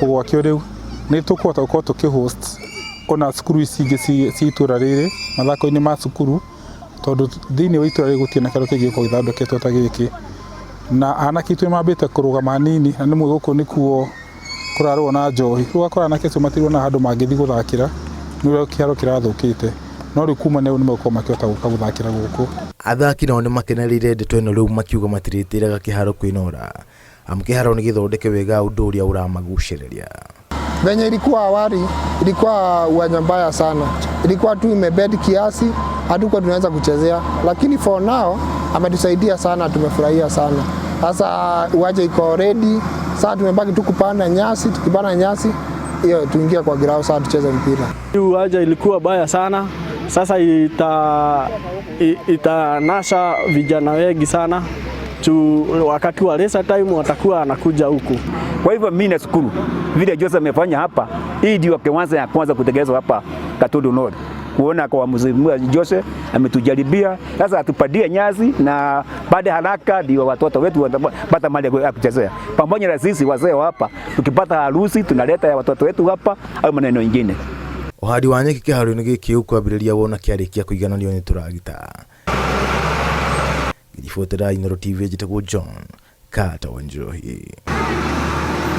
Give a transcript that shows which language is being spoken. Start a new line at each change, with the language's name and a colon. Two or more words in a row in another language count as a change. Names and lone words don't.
Kikuyu: gwakĩo rĩu nĩ tũkũhota gũkorwo tũkĩ-host ona cukuru ici ingĩ ci itũra rĩrĩ mathako-inĩ ma cukuru, tondũ thĩinĩ wa itũra rĩrĩ gũtirĩ na kĩharo kĩngĩ gĩkoragwo gĩthondeketwo ta gĩkĩ, na anake itũ mambĩte kũrũgama hanini na nĩmwe gũkũ nĩkuo kũrarwo na njohi, rĩu ũgakora anake acio matirwo na handũ mangĩthiĩ gũthakĩra nĩũrĩa kĩharo kĩrathũkĩte, no rĩu kuma nĩ magũkorwo makĩhota gũka gũthakĩra gũkũ. Athaki nao nĩ makenereire ndeto ĩno rĩu makiuga matirĩtĩraga kĩharo kwĩnora amu kĩharo nĩ gĩthondeke wega ũndũ ũrĩa ũramagucĩrĩria.
Swahili: Venye ilikuwa awali ilikuwa uwanja mbaya sana, ilikuwa tu imebed kiasi, hatukuwa tunaweza kuchezea, lakini
English: for now
Swahili: ametusaidia sana, tumefurahia sana. Sasa uwanja iko ready, sasa tumebaki tu kupanda nyasi, tukipanda nyasi hiyo tuingia kwa ground sasa tucheze mpira. Uwanja ilikuwa baya sana, sasa itanasa vijana wengi sana wakati wa
English: race time
Swahili: watakuwa anakuja huku. Kwa hivyo mimi nashukuru vile Joseph amefanya hapa, hii ndio ya kwanza kutekelezwa hapa Gatũndũ N. Kuona kwa mzee Joseph ametujaribia, sasa atupadie nyasi na baada haraka ndio watoto wetu watapata mali ya kuchezea. Pamoja na sisi wazee hapa tukipata harusi tunaleta ya watoto wetu hapa au maneno mengine.
Kikuyu: Uhadi wa nyeki kĩharo-inĩ gĩkĩ ũkwambĩrĩria wona kĩarĩkia kũigananio nĩ tũragita. Gĩbotera Inooro TV njĩtagwo John Gatũndũ N.